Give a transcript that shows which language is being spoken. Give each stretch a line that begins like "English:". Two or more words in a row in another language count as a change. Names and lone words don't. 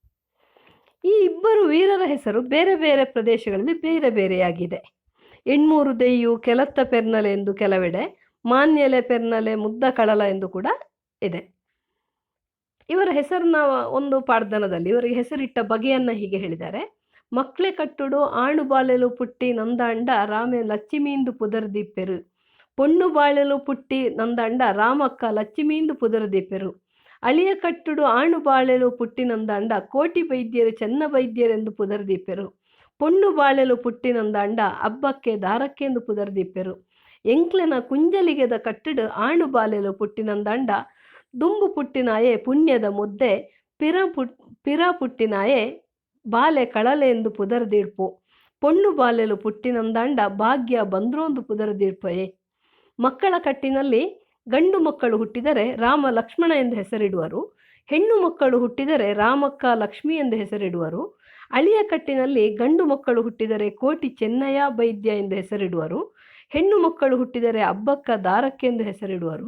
Kannada: ಈ ಇಬ್ಬರು ವೀರರ ಹೆಸರು ಬೇರೆ ಬೇರೆ ಪ್ರದೇಶಗಳಲ್ಲಿ ಬೇರೆ ಬೇರೆಯಾಗಿದೆ. ಎಣ್ಮೂರು ದೆಯ್ಯು, ಕೆಲತ್ತ ಪೆರ್ನಲೆ ಎಂದು ಕೆಲವೆಡೆ, ಮಾನ್ಯಲೆ ಪೆರ್ನಲೆ, ಮುದ್ದ ಕಳಲ ಎಂದು ಕೂಡ ಇದೆ. ಇವರ ಹೆಸರನ್ನ ಒಂದು ಪಾಡ್ದನದಲ್ಲಿ ಇವರಿಗೆ ಹೆಸರಿಟ್ಟ ಬಗೆಯನ್ನು ಹೀಗೆ ಹೇಳಿದ್ದಾರೆ.
Tulu: ಮಕ್ಳೆ ಕಟ್ಟುಡು ಆಣು ಬಾಳೆಲು ಪುಟ್ಟಿ ನಂದಾಂಡ ರಾಮೆ ಲಚ್ಚಿಮೀಂದು ಪುದರ್ದೀಪೆರು. ಪೊಣ್ಣು ಬಾಳೆಲು ಪುಟ್ಟಿ ನಂದಾಂಡ ರಾಮಕ್ಕ ಲಚ್ಚಿಮೀಂದು ಪುದರ್ದೀಪೆರು. ಅಳಿಯ ಕಟ್ಟುಡು ಆಣು ಬಾಳೆಲು ಪುಟ್ಟಿ ನಂದಾಂಡ ಕೋಟಿ ವೈದ್ಯರು ಚೆನ್ನ ವೈದ್ಯರೆಂದು ಪುದರ್ದೀಪೆರು. ಪೊಣ್ಣು ಬಾಳೆಲು ಪುಟ್ಟಿ ನಂದಾಂಡ ಹಬ್ಬಕ್ಕೆ ದಾರಕ್ಕೆಂದು ಪುದರ್ದೀಪೆರು. ಎಂಕ್ಲೆನ ಕುಂಜಲಿಗೆದ ಕಟ್ಟುಡು ಆಣು ಬಾಳೆಲು ಪುಟ್ಟಿ ನಂದಾಂಡ ದುಂಬು ಪುಟ್ಟಿನಾಯೇ ಪುಣ್ಯದ ಮುದ್ದೆ ಪಿರ ಪುಟ್ಟಿನಾಯೇ ಬಾಲೆ ಕಳಲೆ ಎಂದು ಪುದರ್ದೀಡ್ಪು. ಪೊಣ್ಣು ಬಾಲೆಲು ಪುಟ್ಟಿನಂದಾಂಡ ಭಾಗ್ಯ ಬಂದ್ರೋಂದು ಪುದರ್ದೀಡ್ಪಯೇ.
Kannada: ಮಕ್ಕಳ ಕಟ್ಟಿನಲ್ಲಿ ಗಂಡು ಮಕ್ಕಳು ಹುಟ್ಟಿದರೆ ರಾಮ ಲಕ್ಷ್ಮಣ ಎಂದು ಹೆಸರಿಡುವರು. ಹೆಣ್ಣು ಮಕ್ಕಳು ಹುಟ್ಟಿದರೆ ರಾಮಕ್ಕ ಲಕ್ಷ್ಮಿ ಎಂದು ಹೆಸರಿಡುವರು. ಅಳಿಯ ಕಟ್ಟಿನಲ್ಲಿ ಗಂಡು ಮಕ್ಕಳು ಹುಟ್ಟಿದರೆ ಕೋಟಿ ಚೆನ್ನಯ್ಯ ವೈದ್ಯ ಎಂದು ಹೆಸರಿಡುವರು. ಹೆಣ್ಣು ಮಕ್ಕಳು ಹುಟ್ಟಿದರೆ ಹಬ್ಬಕ್ಕ ದಾರಕ್ಕೆ ಎಂದು ಹೆಸರಿಡುವರು.